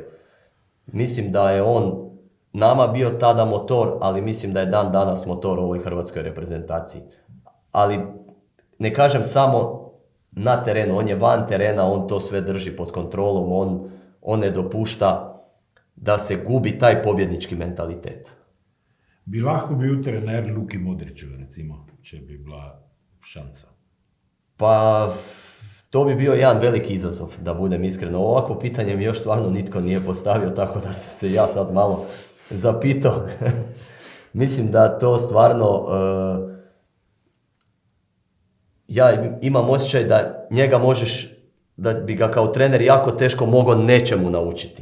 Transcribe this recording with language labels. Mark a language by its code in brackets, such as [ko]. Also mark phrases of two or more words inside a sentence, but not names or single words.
[hr] Mislim da je on nama bio tada motor, ali mislim da je dan danas motor u ovoj hrvatskoj reprezentaciji. Ali ne kažem samo na terenu, on je van terena, on to sve drži pod kontrolom, on ne dopušta da se gubi taj pobjednički mentalitet. [sl] Bi lahko bil trener Luki Modriću, recimo, če bi bila šansa? [hr] Pa, to bi bio jedan veliki izazov, da budem iskren. Ovako pitanje mi još stvarno nitko nije postavio, tako da sam se ja sad malo zapitao. Mislim da to stvarno... Ja imam osjećaj da njega da bi ga kao trener jako teško mogao nečemu naučiti.